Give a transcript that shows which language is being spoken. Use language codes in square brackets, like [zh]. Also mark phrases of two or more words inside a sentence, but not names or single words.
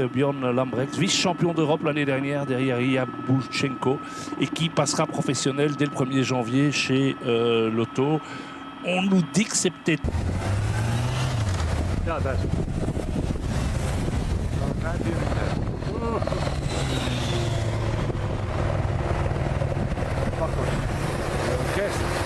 [fr] Björn Lambrecht, vice-champion d'Europe l'année dernière derrière Yabuchenko, et qui passera professionnel dès le 1er janvier chez Lotto. On nous dit que c'est peut-être... [nl] Ja, dat is het. Dan gaat hij hem. Wacht hoor. Kerst.